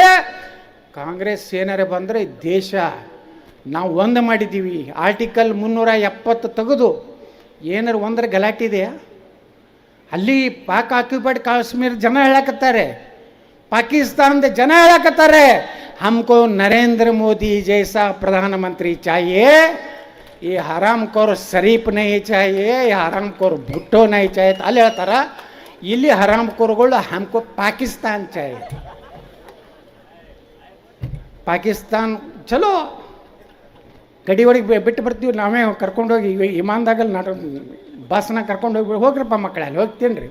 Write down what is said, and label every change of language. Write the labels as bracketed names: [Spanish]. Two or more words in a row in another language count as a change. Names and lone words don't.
[Kannada] ಕಾಂಗ್ರೆಸ್ ಏನಾರೇ ಬಂದರೆ ದೇಶ ನಾವು ಒಂದು ಮಾಡಿದ್ದೀವಿ. ಆರ್ಟಿಕಲ್ 370 ತೆಗೆದು ಏನಾರು ಒಂದರ ಗಲಾಟೆ ಇದೆಯಾ? ಅಲ್ಲಿ ಪಾಕ್ ಆಕ್ಯುಪೈಡ್ ಕಾಶ್ಮೀರ ಜನ ಹೇಳಕತ್ತಾರೆ, ಪಾಕಿಸ್ತಾನದ ಜನ ಹೇಳಕತ್ತಾರೆ, [Hindi] हमको नरेंद्र मोदी जैसा प्रधानमंत्री चाहिए, ये हरामखोर शरीफ नहीं चाहिए, ये हरामखोर भुट्टो नहीं चाहिए. [Kannada] ಅಲ್ಲಿ ಹೇಳ್ತಾರ, ಇಲ್ಲಿ ಹರಾಮ್ಖೋರ್ಗಳು [Hindi] हमको पाकिस्तान चाहिए. [Kannada] ಪಾಕಿಸ್ತಾನ್ ಚಲೋ ಗಡಿ ಒಳಗೆ ಬಿಟ್ಟು ಬರ್ತೀವಿ, ನಾವೇ ಕರ್ಕೊಂಡೋಗಿ ವಿಮಾನದಾಗಲ್ಲಿ ಬಸ್ನ ಕರ್ಕೊಂಡೋಗಿ ಹೋಗ್ರಪ್ಪ ಮಕ್ಕಳಲ್ಲಿ ಹೋಗ್ತೀನಿ ರೀ.